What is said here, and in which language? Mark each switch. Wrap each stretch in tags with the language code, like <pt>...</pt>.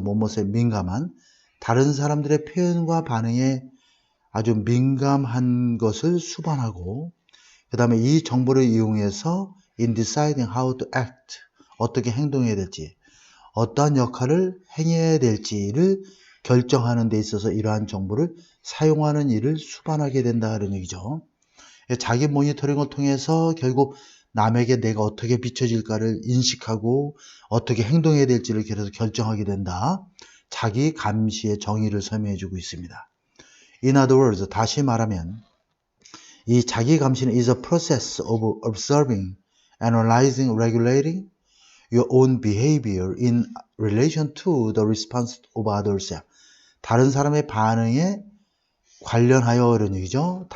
<ko>뭐뭐에 민감한 다른 사람들의 표현과 반응에 아주 민감한 것을 수반하고 그 다음에 이 정보를 이용해서</ko> <en>in deciding how to act</en> <ko>어떻게 행동해야 될지 어떠한 역할을 행해야 될지를 결정하는 데 있어서 이러한 정보를 사용하는 일을 수반하게 된다 이런 얘기죠. 자기 모니터링을 통해서 결국 남에게 내가 어떻게 비춰질까를 인식하고 어떻게 행동해야 될지를 계속 결정하게 된다. 자기 감시의 정의를 설명해 주고 있습니다.</ko> <en>In other words,</en> <ko>다시 말하면 이 자기 감시는</ko> <en>is a process of observing, analyzing, regulating your own behavior in relation to the response of others.</en> <ko>다른 사람의 반응에 관련하여 이런 얘기죠.</ko>